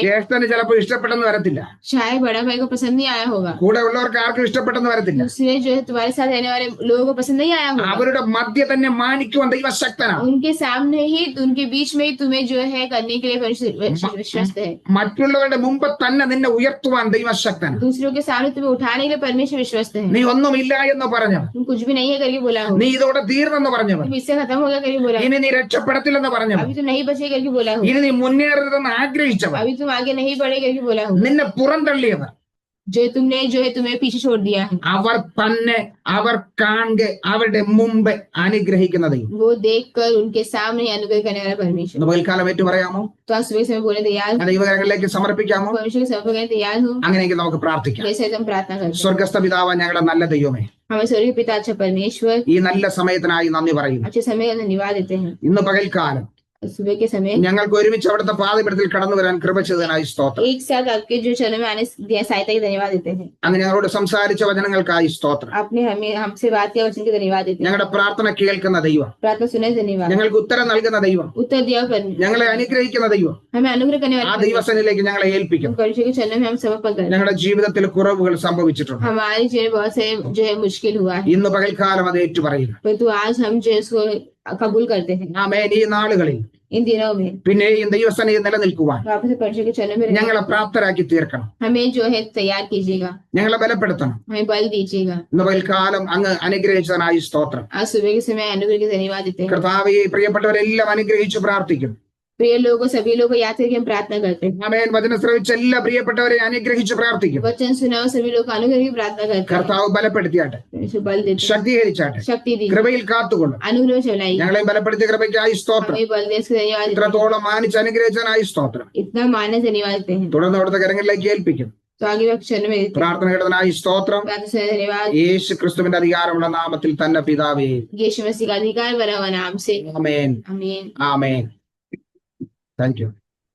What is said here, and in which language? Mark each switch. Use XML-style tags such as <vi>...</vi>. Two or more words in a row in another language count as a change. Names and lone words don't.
<ml>ജ്യേഷ്ഠന് ചിലപ്പോൾ ഇഷ്ടപ്പെട്ടെന്ന് വരത്തില്ല.</ml> <hi>शायद बड़ा भाई को पसंद नहीं आया होगा,</hi> <ml>കൂടെ ഉള്ളവർക്ക് ആർക്കും ഇഷ്ടപ്പെട്ടെന്ന് വരത്തില്ല.</ml> <hi>दूसरे जो है तुम्हारे साथ रहने वाले लोगों को पसंद नहीं आया होगा,</hi> <ml>അവരുടെ മധ്യ തന്നെ മാനിക്കുവാൻ ദൈവശക്തനാണ്.</ml> <hi>उनके सामने ही, उनके बीच में ही तुम्हें जो है करने के लिए विश्वस्त है।</hi> <ml>മറ്റുള്ളവരുടെ മുമ്പ് തന്നെ നിന്നെ ഉയർത്തുവാൻ ദൈവശക്തനാണ്.</ml> <hi>दूसरों के सामने तुम्हें उठाने के लिए परमेश्वर विश्वस्त है।</hi> <ml>നീ ഒന്നുമില്ല എന്ന് പറഞ്ഞവൻ,</ml> <hi>तुम कुछ भी नहीं है करके बोला हो,</hi> <ml>നീ ഇതോടെ തീർന്നെന്ന് പറഞ്ഞവൻ,</ml> <hi>तुम इससे खत्म हो गया करके बोला हो,</hi> <ml>ഇനി നീ രക്ഷപ്പെടത്തില്ലെന്ന് പറഞ്ഞവൻ,</ml> <hi>अभी तुम नहीं बचे करके बोला हो,</hi> <ml>ഇനി നീ മുന്നേറരുതെന്ന് ആഗ്രഹിച്ചവൻ,</ml> <hi>अभी तुम आगे नहीं बढ़े करके बोला हो,</hi> <ml>നിന്നെ പുറന്തള്ളിയവൻ,</ml> <hi>जो तुमने जो है तुम्हें पीछे छोड़ दिया है,</hi> <ml>അവർ തന്നെ അവർ കാണെ അവരുടെ മുമ്പ് അനുഗ്രഹിക്കുന്ന ദൈവം.</ml> <hi>वो देख कर उनके सामने अनुग्रह करने वाला परमेश्वर।</hi> <ml>ഇന്ന് പകൽക്കാലം ഏറ്റു പറയാമോ?</ml> <hi>तो आज सुबह समय बोलने तैयार हो,</hi> <ml>ദൈവകരങ്ങളിലേക്ക് സമർപ്പിക്കാമോ?</ml> <hi>परमेश्वर के समर्पण करने तैयार हो,</hi> <ml>അങ്ങനെയെങ്കിൽ നമുക്ക് പ്രാർത്ഥിക്കാം.</ml> <hi>जैसे हम प्रार्थना करते हैं।</hi> <ml>സ്വർഗസ്ഥ പിതാവ്, ഞങ്ങളുടെ നല്ല ദൈവമേ,</ml> <hi>हमें स्वर्गीय पिता अच्छा परमेश्वर,</hi> <ml>ഈ നല്ല സമയത്തിനായി നന്ദി പറയുന്നു.</ml> <hi>अच्छे समय का धन्यवाद देते हैं।</hi> <ml>ഇന്ന് പകൽക്കാലം</ml> <hi>सुबह के समय</hi> <ml>ഞങ്ങൾക്ക് ഒരുമിച്ച് അവിടുത്തെ പാദപീഠത്തിൽ കടന്നു വരാൻ കൃപ ചെയ്തതിനായി സ്തോത്രം.</ml> <hi>एक साथ आपके जो चरणों में आने सहायता की धन्यवाद देते हैं।</hi> <ml>അങ്ങ് ഞങ്ങളോട് സംസാരിച്ച വചനങ്ങൾക്കായി സ്തോത്രം.</ml> <hi>आपने हमें हमसे बात किया, वचन की धन्यवाद देते हैं।</hi> <ml>ഞങ്ങളുടെ പ്രാർത്ഥന കേൾക്കുന്ന ദൈവം,</ml> <hi>प्रार्थना सुने धन्यवाद,</hi> <ml>ഞങ്ങൾക്ക് ഉത്തരം നൽകുന്ന ദൈവം,</ml> <hi>उत्तर दिया पर</hi> <ml>ഞങ്ങളെ അനുഗ്രഹിക്കുന്ന ദൈവം,</ml> <hi>हमें अनुग्रह करने</hi> <ml>ആ</ml> <hi>वाले</hi> <ml>ദൈവസന്നിധിയിലേക്ക് ഞങ്ങളെ ഏൽപ്പിക്കും.</ml> <hi>परमेश्वर के चरणों में हम समर्पण करें।</hi> <ml>ഞങ്ങളുടെ ജീവിതത്തിൽ കുറവുകൾ സംഭവിച്ചിട്ടുണ്ട്.</ml> <hi>हमारे जीवन में बहुत से जो है मुश्किल हुआ है,</hi> <ml>ഇന്ന് പകൽക്കാലം അത് ഏറ്റുപറയുന്നു.</ml> <hi>परंतु आज हम जो है उसको कबूल करते हैं।</hi> <ml>ആമേൻ. ഈ നാളുകളിൽ</ml> <hi>इन दिनों में</hi> <ml>പിന്നെയും ദൈവസന്നിധി നിലനിൽക്കുവാൻ</ml> <hi>वापस परमेश्वर के चरणों में</hi> <ml>ഞങ്ങളെ പ്രാപ്തരാക്കി തീർക്കണം.</ml> <hi>हमें जो है तैयार कीजिएगा,</hi> <ml>ഞങ്ങളെ ബലപ്പെടുത്തണം.</ml> <hi>हमें बल दीजिएगा।</hi> <ml>ഇന്ന് പകൽക്കാലം അങ്ങ് അനുഗ്രഹിച്ചതിനായി സ്തോത്രം.</ml> <hi>आज सुबह के समय अनुग्रह की धन्यवाद देते हैं।</hi> <ml>കർത്താവേ, പ്രിയപ്പെട്ടവരെല്ലാം അനുഗ്രഹിച്ചു പ്രാർത്ഥിക്കും.</ml> <hi>प्रिय लोगों, सभी लोगों को याद करके हम प्रार्थना करते हैं।</hi> <ml>ആമേൻ. വചനം ശ്രവിച്ച എല്ലാ പ്രിയപ്പെട്ടവരെ അനുഗ്രഹിച്ചു പ്രാർത്ഥിക്കും.</ml> <hi>वचन सुनाओ, सभी लोग को अनुग्रह की प्रार्थना करते हैं।</hi> <ml>കർത്താവ് ബലപ്പെടുത്തിയാട്ടെ,</ml> <hi>परमेश्वर बल देते हैं,</hi> <ml>ശക്തീകരിച്ചാട്ടെ,</ml> <hi>शक्ति दी,</hi> <ml>കൃപയിൽ കാത്തുകൊള്ളും.</ml> <hi>अनुग्रह चलाई,</hi> <ml>ഞങ്ങളെ ബലപ്പെടുത്തിയ കൃപയ്ക്കായി സ്തോത്രം.</ml> <hi>हमें बल दे, इसके धन्यवाद देते हैं।</hi> <ml>ഇത്രത്തോളം മാനിച്ച് അനുഗ്രഹിച്ചതിനായി സ്തോത്രം.</ml> <hi>इतना मानने से धन्यवाद देते हैं।</hi> <ml>തുടർന്ന് അവിടുത്തെ കരങ്ങളിലേക്ക് ഏൽപ്പിക്കും.</ml> <hi>तो आगे वक्त चरण में देते हैं।</hi> <ml>പ്രാർത്ഥന കേട്ടതിനായി സ്തോത്രം.</ml> <hi>प्रार्थना से धन्यवाद,</hi> <ml>യേശു ക്രിസ്തുവിന്റെ അധികാരമുള്ള നാമത്തിൽ തന്നെ പിതാവേ.</ml> <hi>यीशु मसीह का अधिकार भरा हुआ नाम से,</hi> <ml>ആമേൻ.</ml> <hi>आमीन।</hi> <ml>ആമേൻ.</ml> <en>thank you.</en>